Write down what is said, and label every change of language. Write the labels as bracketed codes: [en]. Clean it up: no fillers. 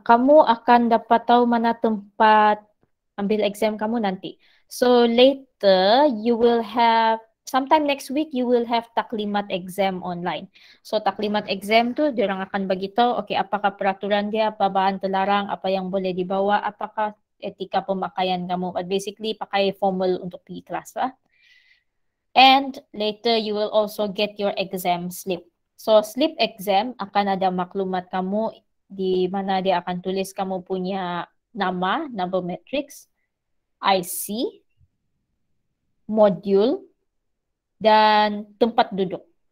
[ms] Kamu akan dapat tahu mana tempat ambil exam kamu nanti. [en] So later you will have, sometime next week you will have taklimat exam online. [ms] So taklimat exam tu diorang akan bagi tahu, okay, apakah peraturan dia, apa bahan terlarang, apa yang boleh dibawa, apakah etika pemakaian kamu. [en] But basically [ms] pakai formal untuk pergi kelas lah. [en] And later you will also get your exam slip. [ms] So slip exam akan ada maklumat kamu di mana dia akan tulis kamu punya nama, number matrix, IC, modul, dan tempat duduk.